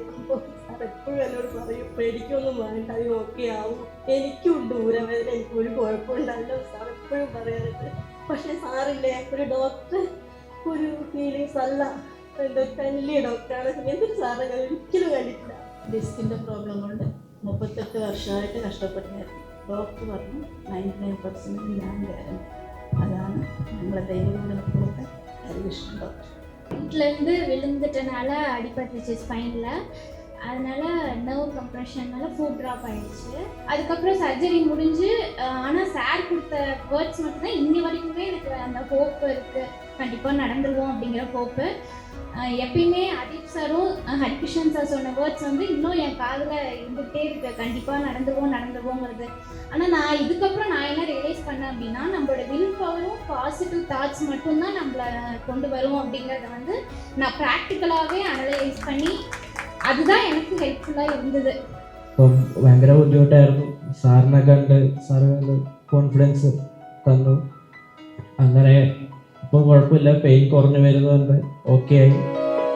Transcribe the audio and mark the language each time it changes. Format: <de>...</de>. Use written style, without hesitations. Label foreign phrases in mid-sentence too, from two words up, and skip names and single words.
<ml>അപ്പോൾ സാർ എപ്പോഴും എന്നോട് പറയും, പേടിക്കൊന്നും വേണ്ട, അത് ഓക്കെ ആവും, എനിക്കും ഉണ്ട് ഊരവേദന, എനിക്കൊരു കുഴപ്പമുണ്ടാവില്ല, സാർ എപ്പോഴും പറയാറുണ്ട്. പക്ഷേ സാറില്ലേ, ഒരു ഡോക്ടർ ഒരു ഫീലിങ്സ് അല്ല, എൻ്റെ</ml> <en>friendly doctor.</en> <ml>എന്തൊരു സാറെ ഞാൻ ഒരിക്കലും കണ്ടിട്ടില്ല.</ml> <en>disc problem</en> <ml>കൊണ്ട് 38 വർഷമായിട്ട് കഷ്ടപ്പെട്ടായിരുന്നു. ഡോക്ടർ പറഞ്ഞു 99% ഞാൻ ഗ്യാരണ്ടി.</ml> <ta>அதான் நம்மளை தெய்வங்களை கொடுத்த ஹரிகிருஷ்ணன் டாக்டர். வீட்டிலேருந்து விழுந்துட்டனால அடிபட்டுருச்சு ஸ்பைனில். அதனால்</ta> <en>nerve compression foot drop</en> <ta>ஆகிடுச்சு. அதுக்கப்புறம் சர்ஜரி முடிஞ்சு, ஆனால் சார் கொடுத்த வேர்ட்ஸ் மட்டும்தான் இன்னி வரைக்குமே எனக்கு அந்த ஹோப்பு இருக்குது, கண்டிப்பாக நடந்துருவோம் அப்படிங்கிற ஹோப்பு. எப்பயுமே அதீப் சாரும் ஹரிகிருஷ்ணன் சார் சொன்ன வேர்ட்ஸ் வந்து இன்னும் என் காதில் இருந்துகிட்டே இருக்கு, கண்டிப்பாக நடந்துருவோங்கிறது. ஆனால் நான் இதுக்கப்புறம் நான் என்ன ரியலைஸ் பண்ணேன் அப்படின்னா, நம்மளோட</ta> <en>will power positive thoughts</en> <ta>மட்டும்தான் நம்மளை கொண்டு வரும் அப்படிங்கிறத வந்து நான் ப்ராக்டிக்கலாகவே அனலைஸ் பண்ணி அதுதான் எனக்கு</ta> <ml>ഹെൽപ്ഫുള്ളായി ഇരുന്നത്. അപ്പം ഭയങ്കര ബുദ്ധിമുട്ടായിരുന്നു. സാറിനെ കണ്ട് സാറ് കോൺഫിഡൻസ് തന്നു. അങ്ങനെ ഇപ്പോൾ കുഴപ്പമില്ല, പെയിൻ കുറഞ്ഞു വരുന്നുണ്ട്, ഓക്കെ ആയി.</ml>